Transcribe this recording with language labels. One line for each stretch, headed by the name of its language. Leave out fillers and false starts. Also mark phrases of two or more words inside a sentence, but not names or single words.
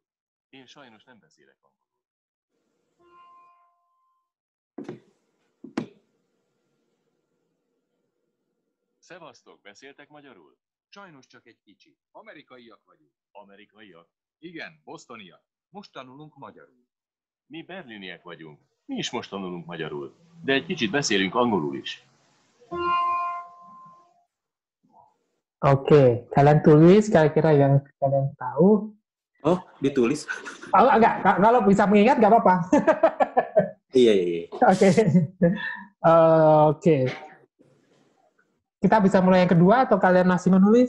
Hungarian: Én sajnos nem beszélek angolul. Szevasztok, beszéltek magyarul? Sajnos csak egy kicsit. Amerikaiak vagyunk. Amerikaiak? Igen, bostoniak. Most tanulunk magyarul. Mi berliniek vagyunk. Mi is most tanulunk magyarul. De egy kicsit beszélünk angolul is.
Indonesian: Oke, kalian tulis kira-kira yang kalian tahu. Oh, ditulis? Oh, enggak, kalau bisa mengingat nggak apa-apa. Iya. Oke. Oke. Kita bisa mulai yang kedua atau kalian masih menulis?